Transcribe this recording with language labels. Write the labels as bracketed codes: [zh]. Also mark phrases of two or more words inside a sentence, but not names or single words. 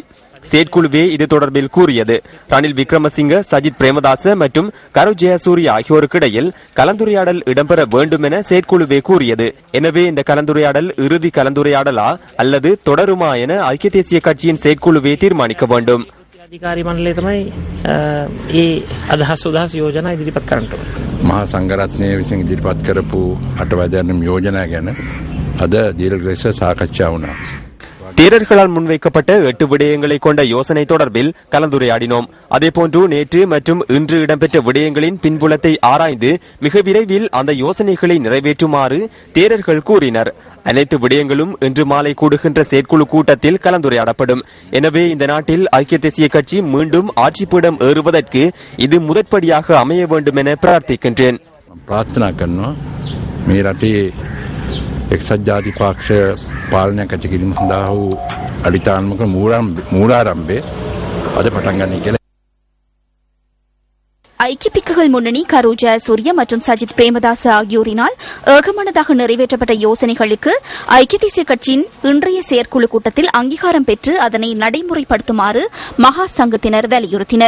[ta] செயற்குழுவே இது தொடர்பில் கூறியது. ரணில் விக்ரமசிங்க, சஜித் பிரேமதாச மற்றும் கரு ஜெயசூரிய ஆகியோருக்கு இடையில் கலந்துரையாடல் இடம்பெற வேண்டும் என செயற்குழுவே கூறியது. எனவே இந்த கலந்துரையாடல் இறுதி கலந்துரையாடலா அல்லது தொடருமா என ஐக்கிய தேசிய கட்சியின் செயற்குழுவே தீர்மானிக்க வேண்டும். [si] අධිකාරී මණ්ඩලය තමයි ඒ අදහස් යෝජනා ඉදිරිපත් කරන්නට ඕනේ. මහා සංඝරත්නය විසින් ඉදිරිපත් කරපු අටවැදෑරුම් යෝජනා ගැන අද දීර්ඝ ලෙස සාකච්ඡා වුණා. [ta] தேரர்களால் முன்வைக்கப்பட்ட 8 விடயங்களை கொண்ட யோசனை தொடர்பில் கலந்துரையாடினோம். அதேபோன்று நேற்று மற்றும் இன்று இடம்பெற்ற விடயங்களின் பின்புலத்தை ஆராய்ந்து மிக விரைவில் அந்த யோசனைகளை நிறைவேற்றுமாறு தேரர்கள் கூறினர். அனைத்து விடயங்களும் இன்று மாலை கூடுகின்ற செயற்குழு கூட்டத்தில் கலந்துரையாடப்படும். எனவே இந்த நாட்டில் ஐக்கிய தேசிய கட்சி மீண்டும் ஆட்சிப்பீடம் ஏறுவதற்கு இது முதற்படியாக அமைய வேண்டும் என பிரார்த்திக்கின்றேன். [si] ප්‍රාර්ථනා කරනවා මේ රටේ එක්සත් ජාතික පක්ෂ පාලනයක් ඇති කිරීම සඳහා වූ අඩිතාත්මක මූලාරම්භය අද පටන් ගන්න කියලා. [ta] ஐக்கிய பிக்குகள் முன்னணி கரு ஜெயசூரிய மற்றும் சஜித் பிரேமதாச ஆகியோரினால் ஏகமனதாக நிறைவேற்றப்பட்ட யோசனைகளுக்கு ஐக்கிய தேசிய கட்சியின் இன்றைய செயற்குழு கூட்டத்தில் அங்கீகாரம் பெற்று அதனை நடைமுறைப்படுத்துமாறு மகா சங்கத்தினர் வலியுறுத்தினர்.